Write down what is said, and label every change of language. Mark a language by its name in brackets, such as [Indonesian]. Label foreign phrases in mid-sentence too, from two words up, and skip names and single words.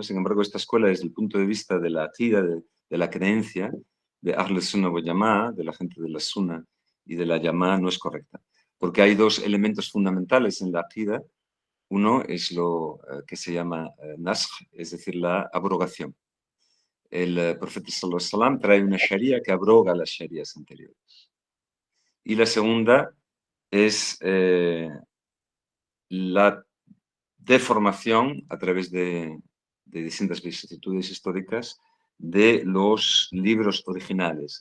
[Spanish] Sin embargo, esta escuela, desde el punto de vista de la aqida, de la creencia, de [Arabic] أهل السنة والجماعة, [Spanish] de la gente de la Sunna y de la Jama'a, no es correcta. Porque hay 2 elementos fundamentales en la aqida. Uno es lo que se llama naskh, es decir, la abrogación. El profeta [Arabic] صلى الله عليه وسلم [Spanish] trae una sharia que abroga las sharias anteriores. Y la segunda es la deformación a través de distintas vicisitudes históricas de los libros originales.